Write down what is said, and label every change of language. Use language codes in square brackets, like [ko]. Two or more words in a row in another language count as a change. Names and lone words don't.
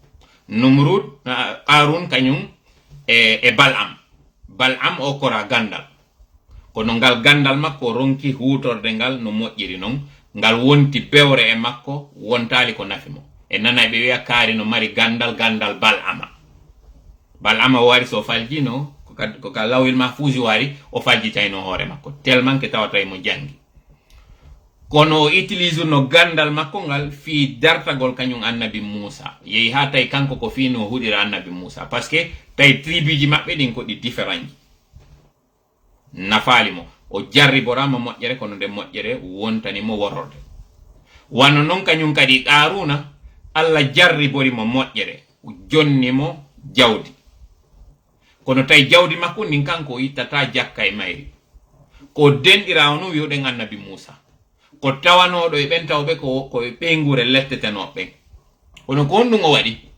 [ff] Qarun kanyum e Bal'am o kora gandal kono ngal gandal makko ronki hutorde ngal no moƴƴiri non ngal wonti bewre e makko wontali ko nafimo e nana be wi'a kaari no mari gandal Bal'ama wari so faljino ko ka lawil mahfuzi wari o faljitayno hoore makko [fr] tellement que [ff] tawata mo jangi kono utilise no gandal makko ngal fi dartagol kanyum annabi Musa yehi ha tay kanko ko fi no hudira annabi Musa parce que tay tribiji mabbe din ko di différent nafali mo o jarri borama moƴƴere kono de moƴƴere wontani mo wororde wano non kanyum kadi Qaruna alla jarri bori mo moƴƴere jonni mo jawdi kono tay jawdi makko nin kanko ittata jakka e mayri ko dendira ono wi'oden annabi Musa ko tawanodo e ben tawbe ko e pengure lettetenoɓe kono ko honɗum o waɗi